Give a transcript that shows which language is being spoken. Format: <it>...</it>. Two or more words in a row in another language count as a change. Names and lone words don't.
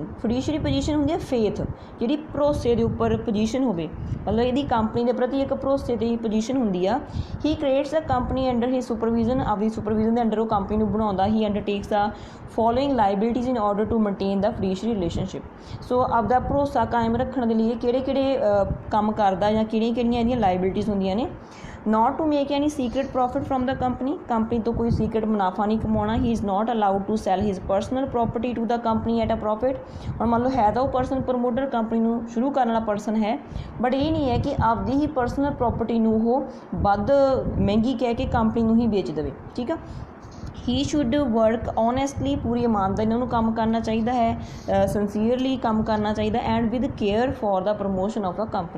<en>fiduciary position</en> <pa>ਹੁੰਦੀ ਹੈ ਫੇਥ, ਜਿਹੜੀ ਭਰੋਸੇ ਦੇ ਉੱਪਰ ਪੋਜੀਸ਼ਨ ਹੋਵੇ, ਮਤਲਬ ਇਹਦੀ ਕੰਪਨੀ ਦੇ ਪ੍ਰਤੀ ਇੱਕ ਭਰੋਸੇ ਦੀ ਪੋਜੀਸ਼ਨ ਹੁੰਦੀ ਆ।</pa> <en>he creates a company under he supervision.</en> <pa>ਆਪਦੀ ਸੁਪਰਵਿਜ਼ਨ ਦੇ ਅੰਡਰ ਉਹ ਕੰਪਨੀ ਨੂੰ ਬਣਾਉਂਦਾ।</pa> <en>he undertakes the following liabilities in order to maintain the fiduciary relationship.</en> <pa>ਸੋ ਆਪਦਾ ਭਰੋਸਾ ਕਾਇਮ ਰੱਖਣ ਦੇ ਲਈ ਕਿਹੜੇ ਕਿਹੜੇ ਕੰਮ ਕਰਦਾ ਜਾਂ ਕਿਹੜੀਆਂ ਕਿਹੜੀਆਂ ਇਹਦੀਆਂ ਲਾਇਬਿਲਿਟੀਜ਼ ਹੁੰਦੀਆਂ ਨੇ।</pa> <en>not to make any secret profit from the company।</en> <pa>ਕੰਪਨੀ ਤੋਂ ਕੋਈ ਸੀਕਰੇਟ ਮੁਨਾਫਾ ਨਹੀਂ ਕਮਾਉਣਾ।</pa> <en>he is not allowed to sell his personal property to the company at a profit।</en> <pa>ਹੁਣ ਮੰਨ ਲਓ ਹੈ ਤਾਂ ਉਹ</pa> <en>person promoter,</en> <pa>ਕੰਪਨੀ ਨੂੰ ਸ਼ੁਰੂ ਕਰਨ ਵਾਲਾ ਪਰਸਨ ਹੈ, ਬਟ ਇਹ ਨਹੀਂ ਹੈ ਕਿ ਆਪਦੀ ਹੀ</pa> <en>personal property</en> <pa>ਨੂੰ ਉਹ ਵੱਧ ਮਹਿੰਗੀ ਕਹਿ ਕੇ ਕੰਪਨੀ ਨੂੰ ਹੀ ਵੇਚ ਦੇਵੇ, ਠੀਕ ਆ।</pa> <en>he should work honestly.</en> <pa>ਪੂਰੀ ਇਮਾਨਦਾਰੀ ਨਾਲ ਉਹਨੂੰ ਕੰਮ ਕਰਨਾ ਚਾਹੀਦਾ ਹੈ, ਸਿੰਸੀਅਰਲੀ ਕੰਮ ਕਰਨਾ ਚਾਹੀਦਾ</pa> <en>and with care for the promotion of a company.</en>